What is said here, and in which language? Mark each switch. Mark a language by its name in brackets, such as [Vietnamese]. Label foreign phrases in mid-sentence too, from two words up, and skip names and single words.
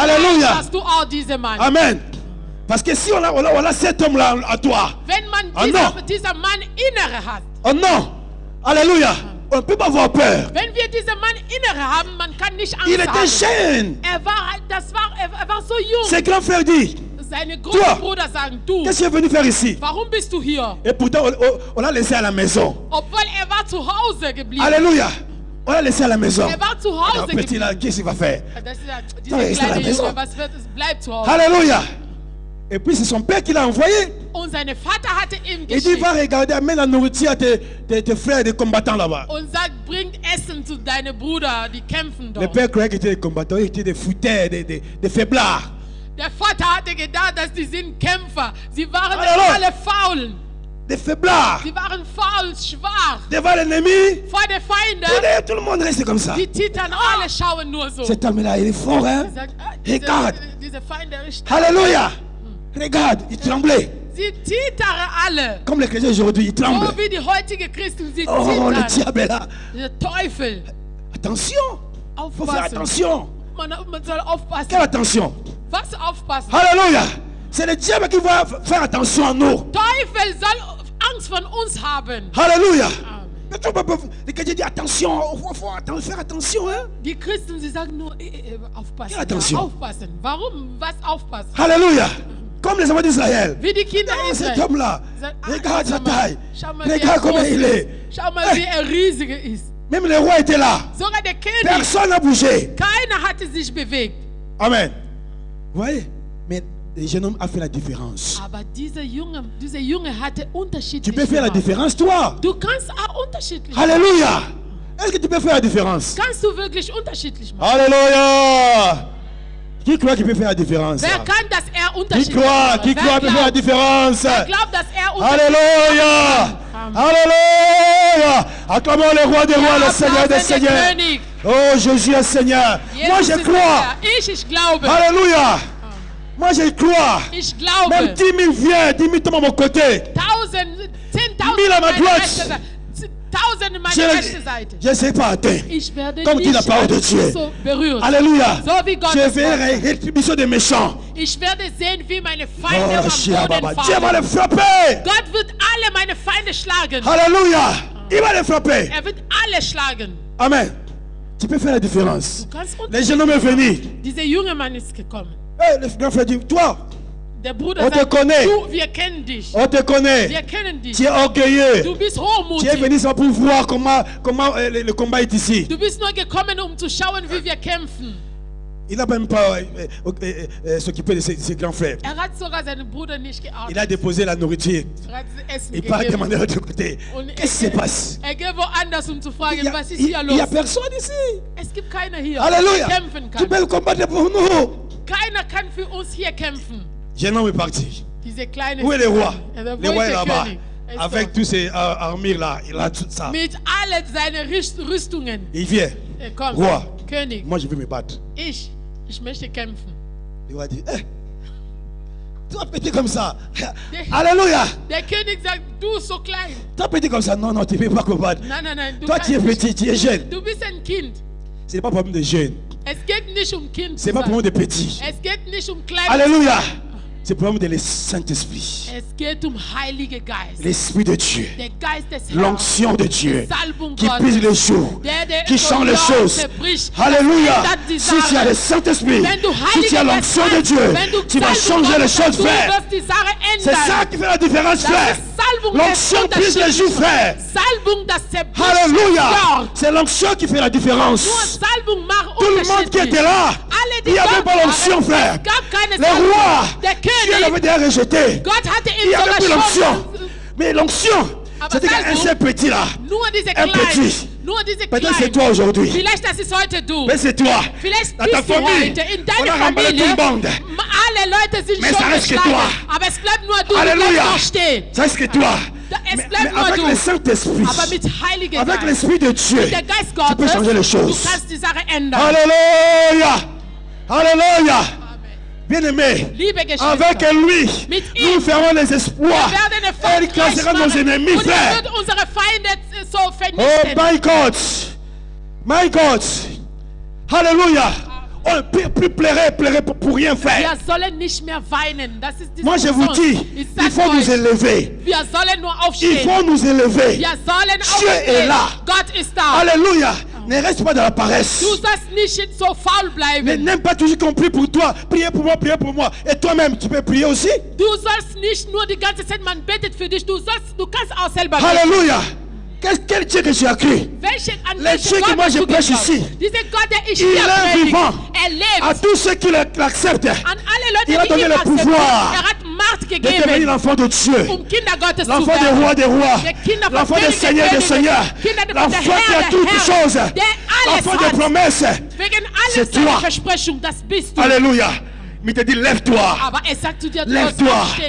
[German] Halleluja. hast du auch diesen Mann. Amen. [French] Parce que si on a cet homme-là à toi. [German] Wenn man [French] Oh non. [German] dieser Mann innere hat. [French] Oh non. Alléluia. On ne peut pas avoir peur. [German] Wenn wir diesen Mann innere haben, man kann nicht Angst [French] Il était [German] haben. [French] jeune. [German] Er war so jung. [French] Ses grands frères disent, [German] Seine [French] Toi. [German] großen Brüder sagen, du, [French] qu'est-ce qu'il est venu faire ici? [German] warum bist du hier? [French] Et pourtant, on l'a laissé à la maison. [German] Obwohl war zu Hause geblieben. [French] Alléluia. On l'a laissé à la maison. [German] War zu [French] Alors, [German] Hause [French] petit [German] geblieben. [French] là, qu'est-ce qu'il va faire? [German] Das ist ja, [French] Toi, [German] dieser [French] reste à la [German] kleine [French] maison. [German] Junge, was wird es? Bleibt zu Hause. [French] Alléluia. Et puis c'est son père qui l'a envoyé. [German] Und sein Vater hatte ihm [French] Il dit, va [German] geschickt [French] regarder, amène la nourriture à tes frères, des combattants là-bas. [German] und sagt, bringt Essen zu deinen Brüdern, die kämpfen [French] Le [German] dort. [French] père croyait qu'ils étaient des combattants, ils étaient des fouteurs, des faiblards. [German] Der Vater hatte gedacht, dass die sind Kämpfer. Sie waren Halleluja. alle faul. [French] Des faiblards. [German] Sie waren faul, schwach. [French] Devant l'ennemi, [German] Vor den Feinden, [French] tout le monde reste comme ça. [German] die Titern, alle schauen nur so. [French] Cet homme-là, il est fort, hein? [German] Sie sagen, [French] Regarde. [German] diese Feinde ist stark. [French] Alléluia. Regarde, il tremblait. [German] Sie tittern alle. [French] Comme les chrétiens aujourd'hui, ils tremblent. [German] So wie die heutigen Christen, sie [French] Oh, le [German] zittern. [French] diable est là. [German] Der Teufel. [French] Attention. Faut faire [German] Aufpassen. [French] attention. [German] Man soll aufpassen. [French] Quelle attention. [German] Was aufpassen? [French] Alléluia. C'est le diable qui va faire attention à nous. [German] Teufel soll Angst von uns haben. [French] Alléluia. Amen. Mais tu peux les chrétiens disent attention, faut faire attention. Hein? [German] Die Christen, sie sagen nur, aufpassen. Ja, attention. Aufpassen. Warum? Was aufpassen? [French] Alléluia. Comme les enfants d'Israël. [German] Wie die Kinder [French] Cet [German] Israel. [French] homme-là, regarde sa taille. [German] Schau mal, wie [French] Regarde [German] er [French] comment [German] groß [French] il [German] ist. [French] est. [German] Schau mal, wie er riesig ist. [French] Même le roi était là. [German] Sogar der König. [French] Personne n'a bougé. [German] Keiner hatte sich bewegt. [French] Amen. Vous voyez? Mais le jeune homme a fait la différence. [German] Aber dieser Junge hatte [French] Tu [German] unterschiedlich [French] peux faire la [German] gemacht. [French] différence, toi. [German] Du kannst auch unterschiedlich machen. [French] Alléluia. Est-ce que tu peux faire la différence? [German] Kannst du wirklich unterschiedlich machen? [French] Alléluia. Qui croit qu'il peut faire la différence? [German] Wer kann, dass er [French] Qui [German] unterschiedlich [French] croit? [German] macht? [French] Qui croit qu'il peut faire la différence? [German] Wer glaubt, dass er unterschiedlich [French] Alléluia. Amen. Alléluia. Acclamons le roi des rois, le [German] Ja, [French] Seigneur des [German] applaudissez den [French] seigneurs. [German] König. [French] Oh, Jésus est Seigneur. Moi, [German] Jesus [French] je [German] ist [French] crois. [German] der Herr. Ich glaube. [French] Alléluia. Moi, je crois. [German] Ich glaube. [French] Même 10 000 viennent, 10 000 tombent à mon côté. [German] 10.000 [French] Mille à ma [German] meine [French] droite. [German] rechte Seite. 1000 meine rechte Seite. [French] Je ne sais pas atteindre. [German] Ich werde [French] Comme dit la [German] nicht [French] parole de Dieu. [German] so berühren. [French] Alléluia. [German] So wie Gott [French] Je [German] es [French] verrai [German] macht. [French] la rétribution des méchants. [German] Ich werde sehen, wie meine [French] Oh, [German] Feinde am [French] Dieu [German] Boden [French] va [German] fallen. [French] les frapper. [German] Gott wird alle meine Feinde schlagen. [French] Alléluia. Il va les frapper. [German] Er wird alle schlagen. [French] Amen. Tu peux faire la différence. [German] Du kannst [French] Les jeunes hommes sont venus. [German] Dieser junge Mann ist gekommen. [French] Hey, le grand frère dit, toi, [German] Der Bruder [French] On te [German] sagt, [French] connaît. [German] du, wir kennen dich. [French] on te connaît. [German] Wir kennen dich. [French] Tu es orgueilleux. [German] Du bist [French] Tu es [German] hochmutig. [French] venu sans pour voir comment le combat est ici. [German] Du bist nur gekommen, um zu schauen, wie wir kämpfen. [French] Il n'a même pas s'occupé de ses grands frères. [German] Er hat sogar seinen Bruder nicht [French] Il [German] geachtet. [French] a déposé la nourriture. [German] Er hat Essen [French] Il part [German] gegeben. [French] demander de l'autre côté. [German] Und [French] Qu'est-ce qui se passe? [German] er geht woanders, um zu [French] Il [German] fragen, [French] n'y a, [German] was ist hier [French] il [German] los? [French] y a personne ici. [German] Es gibt keiner hier, [French] Alléluia. [German] der kämpfen [French] Tu peux [German] kann. [French] le combattre pour nous. [German] Keiner kann für uns hier kämpfen. [French] Jeune homme est parti. [German] Diese kleine [French] Où est le roi? [German] Wo [French] Le roi [German] ist [French] est [German] der [French] là-bas. [German] König? Er ist [French] Avec [German] dort. [French] tous ses armures là. Il a tout ça. [German] Mit allen seinen Rüstungen. [French] Il vient. [German] Er kommt. [French] Roi. [German] König, [French] Moi, je veux me battre. [German] ich möchte kämpfen. [French] Le roi dit, toi petit comme ça. Alléluia. [German] Der König sagt, du so klein. [French] Toi petit comme ça. Non, non, tu ne peux pas combattre. [German] Nein, du [French] Toi, tu es [German] kannst nicht. [French] petit, tu es jeune. [German] Du bist ein Kind. [French] Ce n'est pas problème de jeune. [German] Es geht nicht um Kind [French] Ce [German] zu [French] n'est pas [German] sein. [French] problème de petit. [German] Es geht nicht um klein. [French] Alléluia. C'est problème de le Saint-Esprit. [German] Es geht um Heilige Geist. [French] L'Esprit de Dieu. [German] Der Geist des Herrn. [French] L'onction de Dieu. [German] Salbung [French] Qui [German] Gottes. [French] brise les jours. [German] Der [French] Qui [German] so [French] change les [German] Lord [French] choses. [German] zerbricht. [French] Alléluia. [German] Ändert die [French] Si tu as [German] Sache. [French] le Saint-Esprit, [German] Wenn du [French] si tu as [German] Heilige [French] l'onction [German] Geist [French] de [German] hast, [French] Dieu, [German] wenn du [French] tu vas [German] Salbung [French] changer les [German] Gottes [French] choses, [German] hast, du [French] frère. [German] wirst die Sache [French] C'est [German] ändern. [French] ça qui fait la différence, [German] Das [French] frère. [German] ist Salbung [French] L'onction [German] des [French] brise les jours, frère. [German] Salbung, das zerbricht. [French] Alléluia. [German] Lord. [French] C'est l'onction qui fait la différence. [German] Nur Salbung macht [French] Tout le monde qui était là, [German] Alle, die [French] il n'y avait [German] dort [French] pas l'onction, [German] waren, [French] frère. [German] es gab keine [French] Le [German] Salbung. [French] roi, [German] Der [French] Dieu [German] König, [French] l'avait déjà rejeté. [German] Gott hatte [French] Il [German] ihm [French] n'y avait [German] sogar [French] plus l'onction. [German] schon [French] Mais l'onction, [German] Aber [French] c'était un [German] Salbung- [French] seul petit là. [German] nur diese [French] Un [German] kleinen, [French] petit. [German] nur diese [French] Peut-être c'est [German] kleinen. [French] toi aujourd'hui. [German] Vielleicht das ist heute du. [French] Mais c'est toi. [German] Vielleicht [French] Dans ta [German] bist du [French] famille, [German] heute in [French] on [German] deiner [French] a remballé [German] Familie. [French] tout le monde. [German] Alle Leute sind [French] Mais [German] schon [French] ça reste que [German] geschlagen. [French] toi. [German] Aber es bleibt nur du, du [French] Alléluia. [German] bleibst noch stehen. [French] Ça reste que toi. [German] Es [French] Mais [German] bleibt nur [French] avec [German] du. [French] le Saint-Esprit, [German] Aber mit Heiligen [French] avec [German] Geist, [French] l'Esprit de Dieu, [German] der Geist [French] tu peux [German] Gottes, [French] changer les [German] du [French] choses. [German] kannst die Sache ändern. [French] Alléluia. Alléluia. Amen. Bien-aimé, [German] Liebe Geschwister, [French] avec lui, [German] Mit [French] nous [German] ihm [French] ferons les espoirs. [German] wir werden [French] Elle [German] erfolgreich [French] cassera nos [German] machen [French] ennemis, [German] und er [French] frère. [German] wird unsere Feinde so [English] Oh [German] vernichten. [English] my God. My God. [French] Alléluia. On ne peut plus pleurer pour rien faire. [German] Wir sollen nicht mehr weinen. Das ist [French] Moi je vous [German] Sonst. [French] dis, [German] Ich [French] il [German] sag [French] faut nous [German] euch, [French] élever. [German] wir sollen nur [French] Il [German] aufstehen. [French] faut nous élever. [German] Wir sollen [French] Dieu est [German] aufstehen. [French] là. [German] Gott ist da. [French] Alléluia. Ne reste pas dans la paresse. [German] Du sollst nicht so faul [French] Mais [German] bleiben. [French] n'aime pas toujours qu'on prie pour toi. Priez pour moi, priez pour moi. Et toi-même, tu peux prier aussi. [German] Du sollst nicht nur die ganze Zeit, man betet für dich. Du kannst auch selber beten. [French] Alléluia. Quel Dieu que tu as cru? [German] An [French] Le [German] welchen [French] Dieu que [German] Gott [French] moi [German] hast [French] je [German] du [French] prêche [German] geglaubt? [French] ici, [German] Dieser Gott, der ich [French] il [German] hier [French] est [German] predige, [French] vivant. [German] er lebt. [French] À tous ceux qui l'acceptent, [German] An alle Leute, [French] Il a [German] die [French] donné [German] ihn [French] le [German] akzeptieren, [French] pouvoir [German] er hat Macht [French] de devenir [German] gegeben, [French] l'enfant de Dieu. [German] Kinder Gottes zu [French] L'enfant des [German] werden. [French] rois des rois. [German] Der Kinder von [French] L'enfant des [German] Königen, [French] seigneurs des [German] Königen, [French] seigneurs. [German] Kinder von [French] L'enfant [German] der [French] qui a [German] Herr, [French] toutes [German] der Herr, [French] choses. [German] der alles [French] L'enfant des [German] hat. [French] promesses. [German] Wegen [French] C'est [German] alles seine [French] toi. [German] Versprechung, das bist du. [French] Alléluia. Mais il te dit, lève-toi. [German] Aber er sagt zu dir, du sollst [French] Lève-toi. [German] aufstehen,